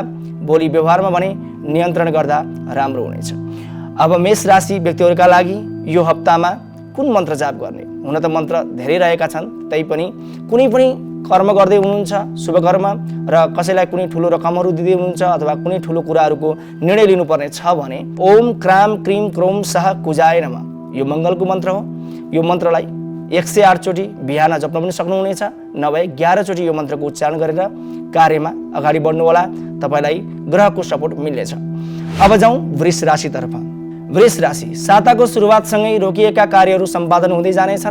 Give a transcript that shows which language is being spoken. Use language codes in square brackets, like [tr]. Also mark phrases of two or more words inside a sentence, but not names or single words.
[ne] बोली व्यवहारमा भने नियन्त्रण गर्दा राम्रो हुनेछ। अब मेष राशि व्यक्तिहरूका लागि यो हप्तामा कुन मन्त्र जाप गर्ने? हुन त मन्त्र धेरै रहेका छन्, तैपनि कुनै पनि कर्म गर्दै हुनुहुन्छ, शुभ कर्म, र कसैलाई कुनै ठुलो रकमहरू दिँदै हुनुहुन्छ अथवा कुनै ठुलो कुराहरूको निर्णय लिनुपर्ने छ भने [sa] ओम क्राम क्रिम क्रोम सह कुजाय नमः [ne] यो मङ्गलको मन्त्र हो। यो मन्त्रलाई 108 चोटि बिहान जप्न पनि सक्नुहुनेछ, नभए 11 चोटि यो मन्त्रको उच्चारण गरेर कार्यमा अगाडि बढ्नुहोला, तपाईँलाई ग्रहको सपोर्ट मिल्नेछ। अब जाउँ वृष राशितर्फ। वृष राशि, साताको सुरुवातसँगै रोकिएका कार्यहरू सम्पादन हुँदै जानेछन्।